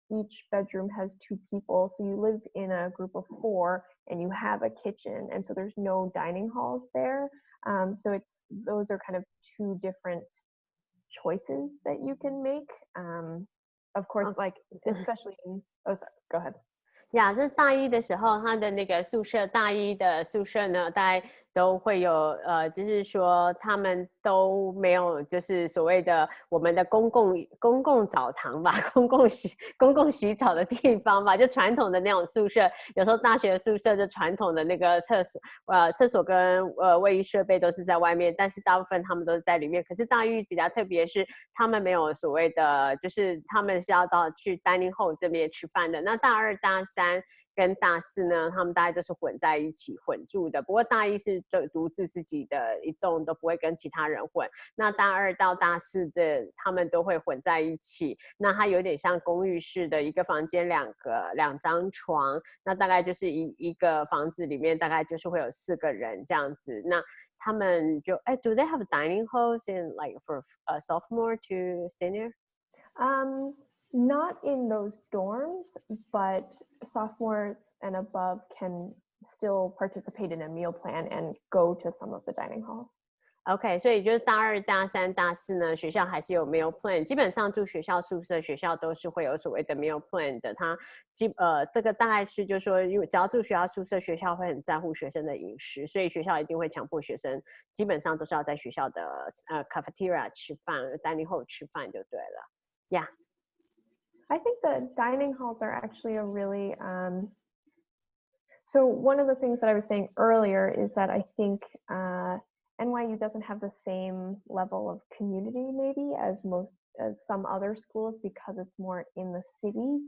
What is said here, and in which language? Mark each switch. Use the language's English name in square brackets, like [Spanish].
[English] Each bedroom has 2 people. So you live in a group of 4 and you have a kitchen. And so there's no dining halls there. So those are kind of 2 different choices that you can make. Of course, like especially oh sorry, go ahead. [Chinese] 呀，这大一的时候，他的那个宿舍，大一的宿舍呢，大概都会有就是说他们都没有，就是所谓的我们的公共澡堂吧，公共洗澡的地方吧，就传统的那种宿舍。有时候大学宿舍就传统的那个厕所跟卫浴设备都是在外面，但是大部分他们都是在里面。可是大一比较特别是，他们没有所谓的，就是他们是要去 dining hall 这边吃饭的。那大二、大三跟大四呢，他们大概都是混在一起混住的。不过大一是独自自己的一栋，都不会跟其他人混。那大二到大四他们都会混在一起。那它有点像公寓式的一个房间，两张床。那大概就是一个房子里面大概就是会有4个人这样子。那他们就 [English] do they have dining halls in like for sophomore to senior? Not in those dorms, but sophomores and above can still participate in a meal plan and go to some of the dining halls. [Chinese] OK， 所以就是大二、大三、大四呢，学校还是有 meal plan。基本上住学校宿舍，学校都是会有所谓的 meal plan 的。这个大概是就是说，因为只要住学校宿舍，学校会很在乎学生的饮食，所以学校一定会强迫学生，基本上都是要在学校的cafeteria 吃饭 ，dining hall 吃饭就对了。 [English] Yeah. I think the dining halls are actually a really so one of the things that I was saying earlier is that I think NYU doesn't have the same level of community maybe as some other schools because it's more in the city.